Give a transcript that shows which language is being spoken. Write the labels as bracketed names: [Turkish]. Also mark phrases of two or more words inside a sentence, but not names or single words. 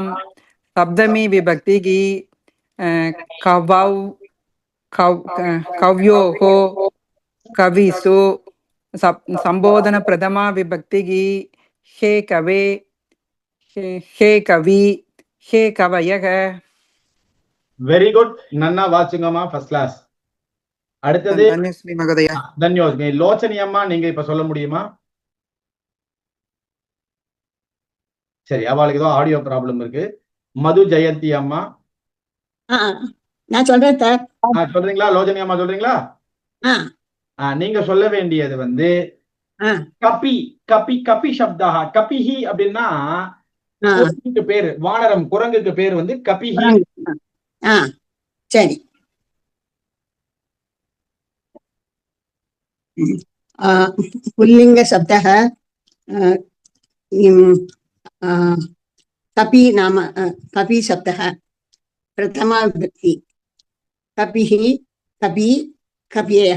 [Sanskrit] सप्तमी विभक्ति की कवौ कव्योः कविषु। संबोधन प्रथमा विभक्ति की हे कवे हे कवि हे कवयः. [English] very good, [Tamil] நன்னா வாசிங்கம்மா, [English] first class. [Tamil] அடுத்தது தன்யோஸ்மி. லோச்சனி அம்மா நீங்க இப்ப சொல்ல முடியுமா? சரி, அவளுக்கு ஏதோ ஆடியோ ப்ராப்ளம் இருக்கு. மது ஜெயந்தி அம்மா நான் சொல்றேன் சார். சொல்றீங்களா? லோச்சனி அம்மா சொல்றீங்களா? நீங்க சொல்ல வேண்டியது வந்து [Sanskrit] कपि कपि कपि शब्द. [Tamil] கபிஹி அப்படின்னா குரங்குக்கு பேரு, வானரம் குரங்குக்கு பேரு வந்து கபிஹி. சரி. [Sanskrit] पुल्लिंग शब्दः कपि नाम कपि शब्दः प्रथमा विभक्ति कपिः कपि कपयः।